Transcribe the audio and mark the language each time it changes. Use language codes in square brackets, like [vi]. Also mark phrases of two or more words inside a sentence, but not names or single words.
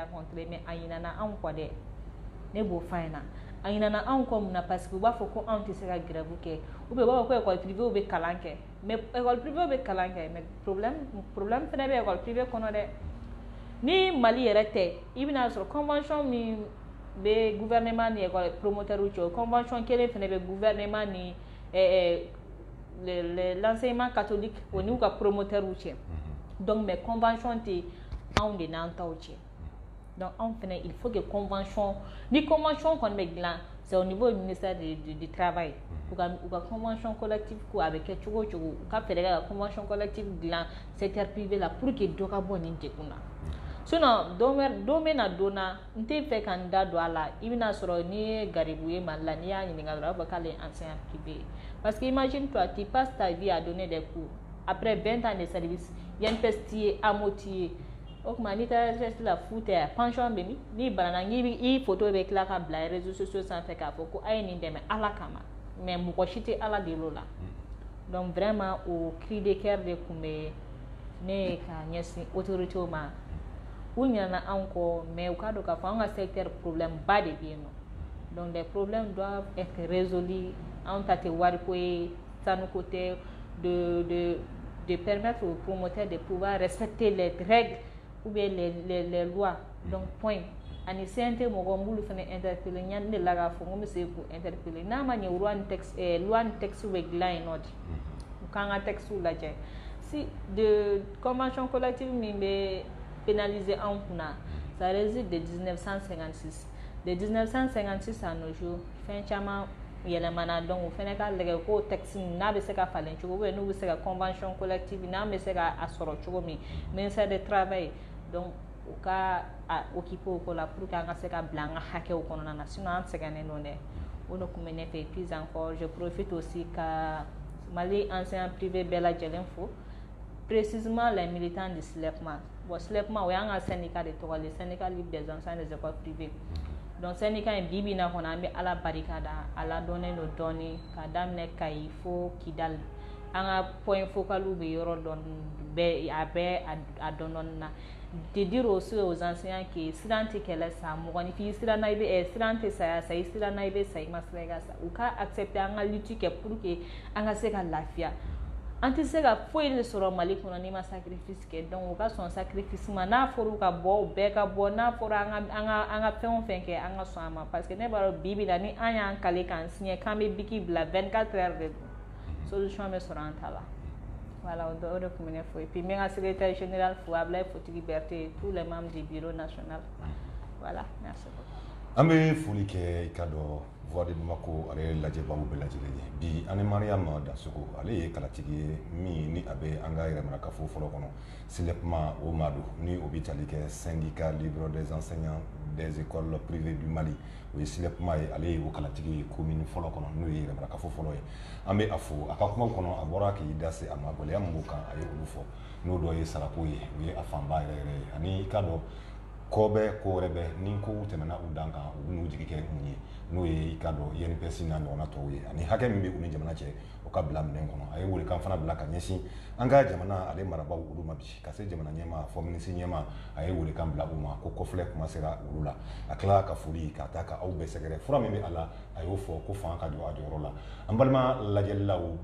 [bm] rencontrer mais a ɲinana anw kɔ dɛ ne b'o f'a ɲɛna a ɲinana anw kɔ mun na [fr] parce que [bm] u b'a fɔ ko anw tɛ se ka grève kɛ [fr] ou bien [bm] u b'a fɔ ko [fr] école privée [bm] bɛ kalan kɛ mais [fr] école privée [bm] bɛ kalan kɛ mais problème fɛnɛ bɛ [fr] école privée [bm] kɔnɔ dɛ ni Mali yɛrɛ tɛ i bɛna sɔrɔ convention min bɛ gouvernement ni école promoteur cɛ convention kelen fana bɛ gouvernement ni [fr] l'enseignement catholique [bm] o n'u ka promoteur cɛ donc mais convention tɛ anw de n'an taw cɛ donc anw fana [fr] il faut que [bm] convention ni convention kɔni bɛ dilan [fr] c'est au niveau du ministère du travail [bm] u ka [fr] convention collective [bm] ko a bɛ kɛ cogo o cogo u ka fɛɛrɛ kɛ ka convention collective dilan [fr] secteur privé [bm] la [fr] pour que [bm] dɔ ka bɔ nin degun na sinon don bɛ na don na n tɛ fɛ ka n da don a la i bɛna sɔrɔ n'i ye garibu ye Mali la n'i y'a ɲininka dɔrɔn a b'a fɔ k'ale [fr] est enseignant privé parce que imagine toi tu passes ta vie à donner des cours après 20 ans de service [bm] INPS t'i ye AMO t'i ye o tuma n'i taara retraite la fu tɛ yan pension bɛ min n'i banana i photo bɛ tila ka bila [fr] réseaux sociaux [bm] sanfɛ k'a fɔ ko a ye nin dɛmɛ Ala kama mais mɔgɔ si tɛ Ala deli o la donc vraiment o [fr] cri de cœur [bm] de tun bɛ ne ka ɲɛsin autorités ma u ɲinɛna anw kɔ mais u k'a dɔn k'a fɔ anw ka secteur problème ba de bɛ yen nɔ [fr] donc les problèmes doivent être résolus [bm] anw ta tɛ wariko ye sanuko tɛ [fr] de permettre aux promoteurs de pouvoir respecter les règles ou bien les lois [bm] donc point ani CNT mɔgɔ m'olu fana interpeller ɲani de la k'a fɔ n ko n bɛ se k'u interpeller n'a ma ɲɛ loi ni texte bɛ dilan yen nɔ de u k'an ka texte lajɛ si de [fr] convention collective [bm] min bɛ pénaliser anw kunna [fr] ça réside de [bm] 1956 [fr] de 1956 à nos jours [bm] fɛn caman yɛlɛmana donc o fana ka lajɛ k'o texte n'a bɛ se ka falen cogo [fr] ou bien [bm] n'u bɛ se ka [fr] convention collective [bm] n'an bɛ se ka a sɔrɔ cogo min [fr] ministère du travail [bm] donc u ka occuper o ko la [fr] pour que [bm] an ka se ka bila an ka hakɛw kɔnɔna na sinon an sɛgɛnnen don dɛ o de tun bɛ ne fɛ [fr] puis encore je profite aussi [bm] ka Mali [fr] enseignant privé [bm] bɛɛ lajɛlen fo [fr] précisément les militants du SLEPMA [bm] bon SLEPMA o y'an ka syndicat de tɔgɔ ye [fr] syndicat libre des enseignants des écoles privées [bm] donc syndicat in bi na kɔnɔ an bɛ Ala barikada a ladɔnnen don dɔɔni ka daminɛ Kayi fo Kidal an ka point focaliw bɛ yɔrɔ dɔn bɛɛ a bɛɛ a dɔn na [fr] de dire aussi aux enseignants que [bm] siran tɛ kɛlɛ sa mɔgɔninfin siranna i bɛ siran tɛ saya sa i siranna i bɛ sa i ma sira i ka sa u ka accepter an ka lutte kɛ [fr] pour que [bm] an ka se ka lafiya an tɛ se ka foyi de sɔrɔ Mali kɔnɔ n'i ma sacrifice kɛ donc u ka sɔn sacrifice ma n'a fɔra ka bɔ u bɛɛ ka bɔ n'a fɔra an ka fɛn o fɛn kɛ an ka sɔn a ma [fr] parce que [bm] ne b'a dɔn bi na ni an y'an kale k'an signé k'an bɛ biki bila 24 heures de don solution bɛ sɔrɔ an ta la voilà o de tun bɛ ne fɔ [fr] et puis [bm] n bɛ n ka [fr] secrétaire général [bm] fo Ablaye Fotigi Berté [fr] tous les membres du bureau national [bm] voilà [fr] merci beaucoup. [bm] An bɛ foli kɛ i ka dɔn Voix de Bamako ale lajɛbaaw bɛɛ lajɛlen ye bi ani Mariama Dansoko ale ye kalatigi ye min ni a bɛ an ka yɛrɛmarakafo fɔlɔ kɔnɔ SLEPMA o ma don ni o bɛ tali kɛ [fr] syndicat libre des enseignants des écoles privées du Mali [bm] o ye SLEPMA ye ale ye o kalatigi ye commune fɔlɔ kɔnɔ n'o ye yɛrɛmarakafo fɔlɔ ye an bɛ a fo a ka kuma kɔnɔ a bɔra k'i da se a ma gɛlɛya min b'o kan a ye olu fɔ n'o dɔ ye sarako ye o ye a fanba yɛrɛ yɛrɛ ye ani i ka dɔn ko bɛ ko wɛrɛ bɛ ni kow tɛmɛna u dan kan u bɛn'u jigi kɛ mun ye n'o ye i ka dɔn INPS n'a ɲɔgɔnna tɔw ye ani hakɛ min bɛ u ni jamana cɛ o ka bila minɛn kɔnɔ a ye welekan fana bila ka ɲɛsin an ka jamana ale marabaaw olu ma bi ka se jamana ɲɛma fɔ minisiri ɲɛma a ye welekan bila u ma ko kɔfilɛ kuma sera olu la a tila ka foli ka taa ka aw bɛɛ sɛgɛrɛ fura min bɛ a la a y'o fɔ ko fanga ka jɔ a jɔyɔrɔ la an balima lajɛlilaw